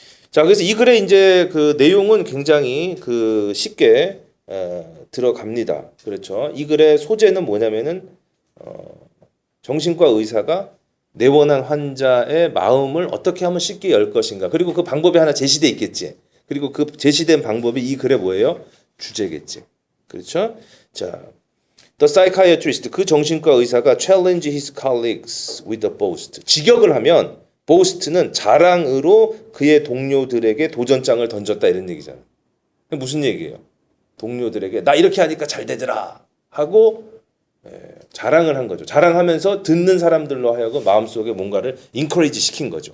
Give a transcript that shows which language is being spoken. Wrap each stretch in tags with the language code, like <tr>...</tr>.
<ko>자, 그래서 이 글의 이제 그 내용은 굉장히 그 쉽게 들어갑니다. 그렇죠? 이 글의 소재는 뭐냐면은 정신과 의사가 내원한 환자의 마음을 어떻게 하면 쉽게 열 것인가. 그리고 그 방법이 하나 제시돼 있겠지. 그리고 그 제시된 방법이 이 글의 뭐예요? 주제겠지. 그렇죠?</ko> <en>자, The psychiatrist,</en> <ko>그 정신과 의사가</ko> <en>challenge his colleagues with a boast.</en> <ko>직역을 하면 boast는 자랑으로 그의 동료들에게 도전장을 던졌다 이런 얘기잖아. 무슨 얘기예요? 동료들에게 나 이렇게 하니까 잘 되더라 하고 자랑을 한 거죠. 자랑하면서 듣는 사람들로 하여금 마음속에 뭔가를 인커리지 시킨 거죠.</ko>